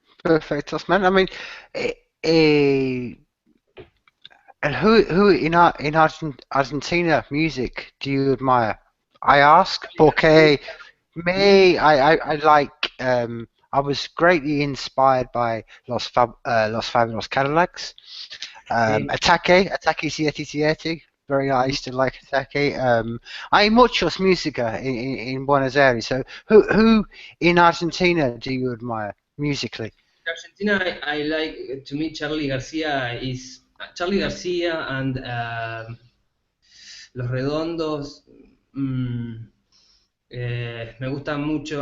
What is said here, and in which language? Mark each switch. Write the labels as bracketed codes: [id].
[en] Perfectos, man. I mean, eh, eh, and who in Argentina music do you admire? I ask [es] porque [en] I like I was greatly inspired by Los Fabulous Cadillacs. Okay. Ataque 77. Very nice. I used to like Ataque. [es] Hay muchos música in Buenos Aires. [en] So who in Argentina do you admire musically? Argentina, I like, to me, Charlie Garcia and Los Redondos. [es] mm, Me gusta mucho.